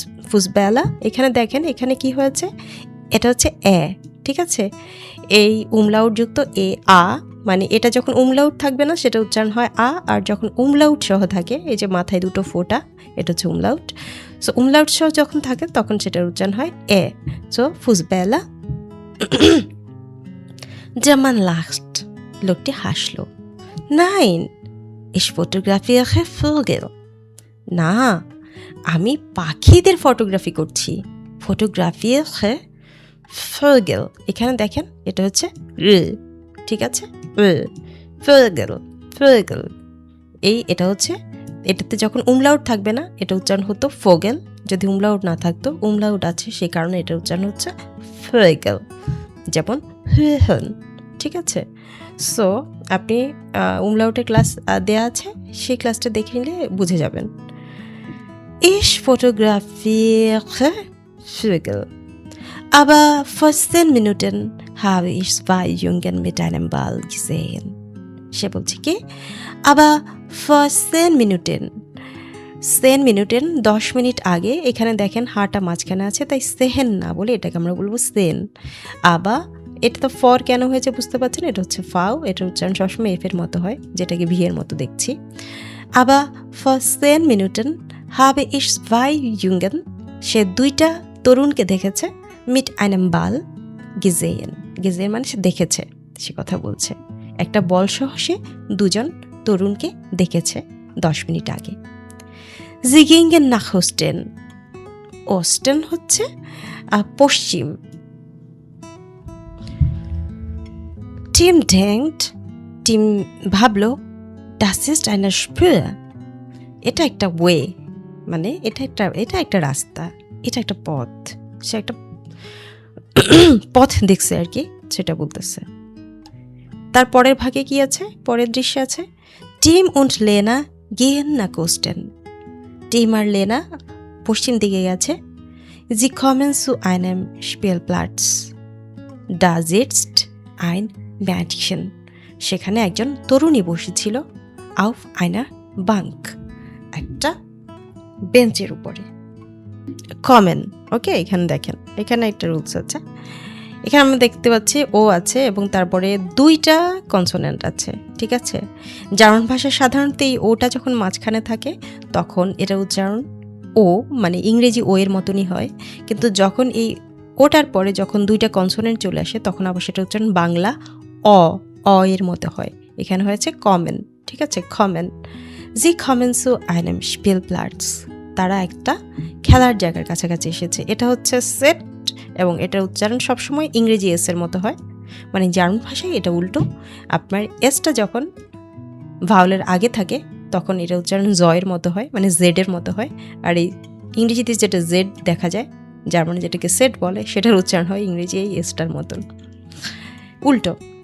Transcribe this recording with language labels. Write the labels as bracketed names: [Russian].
[Bangla] ফুসবেলা, এখানে দেখেন এখানে কি হয়েছে, এটা হচ্ছে এ, ঠিক আছে, এই উমলাউট যুক্ত এ আ, মানে এটা যখন উমলাউট থাকবে না সেটা উচ্চারণ হয় আ, আর যখন উমলাউট সহ থাকে, এই যে মাথায় দুটো ফোঁটা, এটা হচ্ছে উমলাউট, সো উমলাউট সহ যখন থাকে তখন সেটার উচ্চারণ হয় এ, সো ফুসবেলা। জামান লাস্ট, লোকটি হাসলো। [German] নাইন, ich fotografiere Vögel. [Bangla] না, আমি পাখিদের ফটোগ্রাফি করছি। ফটোগ্রাফিয়ারে Vögel, এখানে দেখেন এটা হচ্ছে ঠিক আছে, Vögel, Vögel, এই এটা হচ্ছে, এটাতে যখন উমলাউট থাকবে না এটা উচ্চারণ হতো ফোগেল, যদি উমলাউট না থাকতো, উমলাউট আছে সে কারণে এটা উচ্চারণ হচ্ছে Vögel, যেমন হন, ঠিক আছে। সো আপনি উমলাউটের ক্লাস দেয়া আছে, সেই ক্লাসটা দেখে নিলে বুঝে যাবেন। [German] Ich fotografiere Vögel, aber vor 10 Minuten habe ich 2 Jungen mit einem Ball gesehen. [Bangla] সে বলছে কি, aber vor 10 Minuten, 10 মিনিটেন 10 মিনিট আগে, এখানে দেখেন হাটা মাঝখানে আছে, তাই সেহেন না বলে এটাকে আমরা বলবো সেন। আবার এটা তো ফর কেন হয়েছে বুঝতে পারছেন, এটা হচ্ছে ফাও, এটার উচ্চারণ সবসময় এফ এর মতো হয়, যেটাকে ভি এর মতো দেখছি। [German] আবার vor 10 Minuten habe ich 2 Jungen, সে 2টা তরুণকে দেখেছে, mit einem Ball gesehen, [Bangla] গেজেন মানে সে দেখেছে, সে কথা বলছে। একটা বল সহ সে দুজন তরুণকে দেখেছে 10 মিনিট আগে। [German] Sie gingen nach Osten. Osten হচ্ছে পশ্চিম। Tim denkt, Tim ভাবলো, das ist eine Spur. [Bangla] এটা একটা ওয়ে, মানে এটা একটা রাস্তা, এটা একটা পথ। সে একটা পথ দেখছে আর কি, সেটা বলতেছে। তার পরের ভাগে কি আছে, পরের দৃশ্যে আছে, team und Lena gehen nach Osten. Team আর লেনা পশ্চিম দিকে গেছে। [German] Sie kommen zu einem Spielplatz. Da sitzt ein Mädchen. [Bangla] সেখানে একজন তরুণী বসেছিল auf einer Bank. একটা বেঞ্চের উপরে। কমেন, ওকে, এখানে দেখেন, এখানে একটা রুলস আছে। এখানে আমরা দেখতে পাচ্ছি ও আছে এবং তারপরে 2টা কনসোনেন্ট আছে, ঠিক আছে। জার্মান ভাষায় সাধারণত এই ওটা যখন মাঝখানে থাকে তখন এটা উচ্চারণ ও, মানে ইংরেজি ও এর মতনই হয়, কিন্তু যখন এই ওটার পরে যখন 2টা কনসোনেন্ট চলে আসে তখন আবার সেটা উচ্চারণ বাংলা অ এর মতো হয়। এখানে হয়েছে কমেন, ঠিক আছে, কমেন। [German] Sie kommen zu einem Spielplatz. [Bangla] তারা একটা খেলার জায়গার কাছাকাছি এসেছে। এটা হচ্ছে সেট এবং এটার উচ্চারণ সবসময় ইংরেজি এস এর মতো হয়, মানে জার্মান ভাষায় এটা উল্টো। আপনার এসটা যখন ভাওয়েলের আগে থাকে তখন এটা উচ্চারণ জয়ের মতো হয়, মানে জেডের মতো হয়। আর এই ইংরেজিতে যেটা জেড দেখা যায়, জার্মানে যেটাকে সেট বলে, সেটার উচ্চারণ হয় ইংরেজি এই এসটার মতন, উল্টো।